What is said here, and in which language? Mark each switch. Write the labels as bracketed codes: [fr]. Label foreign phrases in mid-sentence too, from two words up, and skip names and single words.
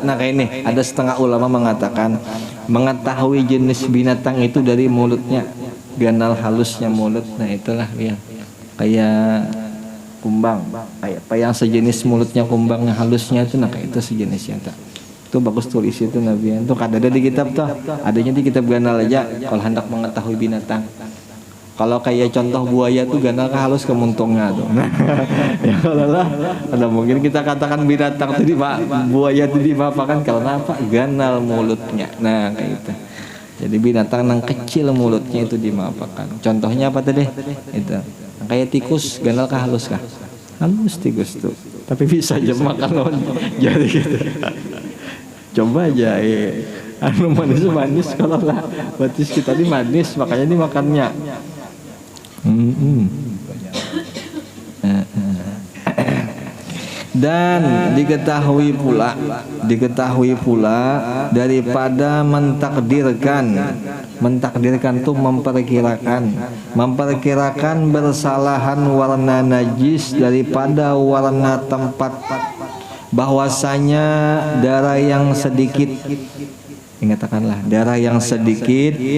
[id] Nah kayak ini ada setengah ulama mengatakan mengetahui jenis binatang itu dari mulutnya, ganal halusnya mulut. Nah itulah ya kayak kumbang, kayak apa yang sejenis mulutnya kumbang halusnya itu, nah kayak itu sejenisnya tak. Tuh bagus tulis itu Nabi. [bjn] Tuh kada ada di kitab tuh. Adanya di kitab Ganal aja kalau hendak mengetahui binatang. Kalau kayak contoh buaya tuh Ganal halus ke muntungnya tuh. [id] Ya kalau lah, ada mungkin kita katakan binatang tadi buaya itu dimapakan karena apa? Ganal mulutnya. Nah kayak gitu. Jadi binatang yang kecil mulutnya itu dimapakan. Contohnya apa tadi? Itu. Kayak tikus Ganal halus kah? Halus tikus tuh. Tapi bisa aja makan loh. Jadi gitu. [bjn] Coba aja anu manis-manis kalau lah batis kita ini manis makanya dimakannya. [id] Dan diketahui pula daripada mentakdirkan tuh memperkirakan bersalahan warna najis daripada warna tempat, bahwasanya darah yang sedikit, ingatkanlah darah yang sedikit